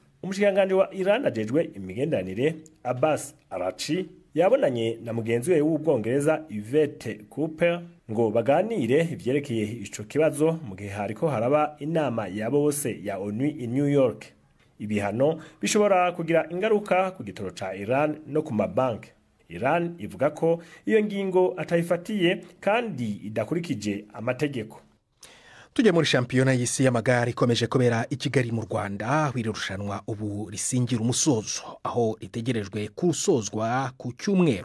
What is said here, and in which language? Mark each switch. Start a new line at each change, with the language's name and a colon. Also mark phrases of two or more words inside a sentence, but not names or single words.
Rundi: Umushikanganje wa Iran ajejwe imigenderanire Abbas Araghchi yabonanye na mugenzi we w'Ubwongereza Yvette Cooper ngo baganire ivyerekeye ico kibazo mu gihe hariko haraba inama ya bose ya ONU i New York. Ibihano bishobora kugira ingaruka ku gitoro ca Iran no ku mabanki. Iran ivuga ko iyo ngingo atayifatiye kandi idakurikije amategeko.
Kinyarwanda: Tujye muri shampiyona y'isi y'amagare ikomeje kubera i Kigali mu Rwanda, aho irushanwa ubu risingira umusozo, aho ritegerejwe kurusozwa ku cyumweru.